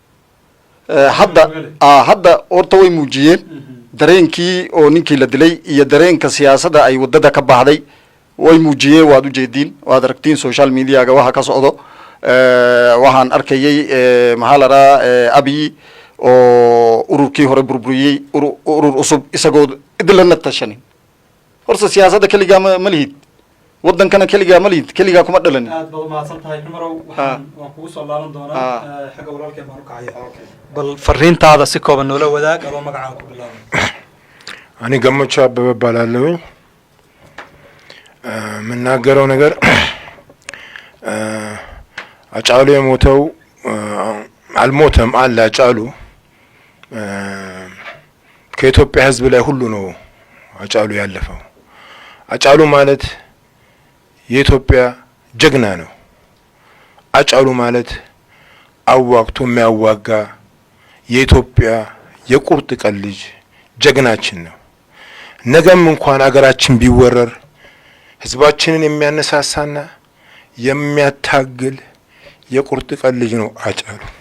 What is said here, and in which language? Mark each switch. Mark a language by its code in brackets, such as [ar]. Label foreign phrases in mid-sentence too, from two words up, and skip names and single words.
[so] hadda horta way muujiyeen dareenkii oo ninkii la dilay iyo dareenka siyaasadda ay wadada ka baxday way muujiyeen waad u jeediin waad aragtiin [en] social media-ga [so] waxa ka socdo waxaan arkayay maxaa la dhahaa abiy oo ururkii hore burburiyey urur cusub isagoo idilana tashanin horta siyaasadda keligaa ma lihid wadankana keligaa ma lihid keligaa kuma dhalanin aad baad umahadsan tahay cumarow waan kugu soo laaban doonaa xagga walaalkeen baan u kacaya bal fariintaada si kooban noola wadaag adoo magacaaga ku bilaabay [am] እኔ ገመቹ አበበ እባላለሁኝ የምናገረው ነገር አጫሉ የሞተው አልሞተም አለ አጫሉ ከኢትዮጵያ ሕዝብ ላይ ሁሉ ነው አጫሉ ያለፈው አጫሉ ማለት የኢትዮጵያ ጀግና ነው አጫሉ ማለት አዋግቶ የሚያዋጋ የኢትዮጵያ የቁርጥ ቀን ልጅ ጀግናችን ነው ነገም እንኳን አገራችን ቢወረር ህዝባችንን የሚያነሳሳና የሚያታግል የቁርጥ ቀን ልጅ ነው አጫሉ